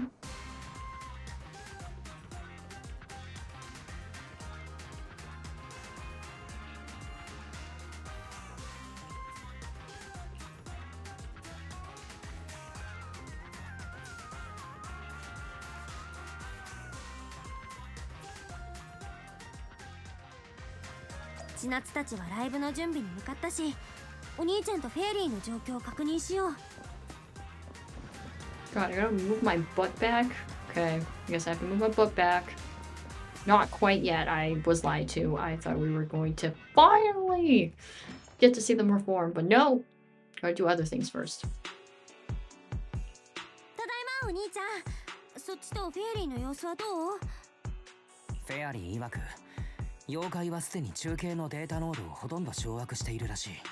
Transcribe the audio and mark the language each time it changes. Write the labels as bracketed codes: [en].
[ja] 「千夏たちはライブの準備に向かったし、お兄ちゃんとフェアリーの状況を確認しよう。 [en] God, I gotta move my butt back. Okay, I guess I have to move my butt back. Not quite yet. I was lied to. I thought we were going to finally get to see them perform, but no. Gotta do other things first. [ja] ただいまお兄ちゃん、そっちとフェアリーの様子はどう？フェアリー曰く妖怪はすでに中継のデータノードをほとんど掌握しているらしい。